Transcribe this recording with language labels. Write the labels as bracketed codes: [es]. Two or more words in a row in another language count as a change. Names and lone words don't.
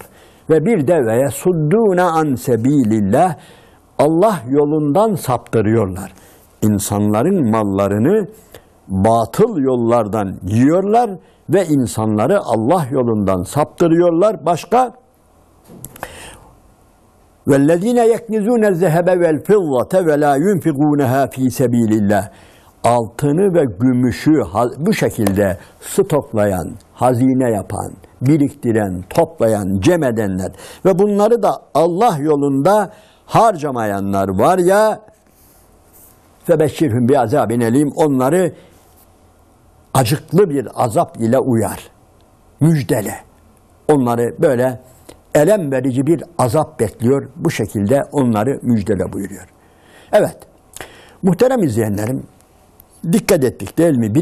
[tr] Ve bir de [ar] ويصدون عن سبيل الله, [tr] Allah yolundan saptırıyorlar. İnsanların mallarını batıl yollardan yiyorlar ve insanları Allah yolundan saptırıyorlar. Başka? [ar] وَالَّذ۪ينَ يَكْنِزُونَ الذَّهَبَ وَالْفِضَّةَ وَلَا يُنْفِقُونَهَا ف۪ي سَب۪يلِ اللّٰهِ [tr] Altını ve gümüşü bu şekilde stoklayan, hazine yapan, biriktiren, toplayan, cem edenler ve bunları da Allah yolunda harcamayanlar var ya, [ar] فَبَشِّرْهُمْ بِعَذَابٍ اَلِيمٍ [tr] onları acıklı bir azap ile uyar. Müjdele. Onları böyle elem verici bir azap bekliyor. Bu şekilde onları müjdele buyuruyor. Evet. Muhterem izleyenlerim, dikkat ettik değil mi?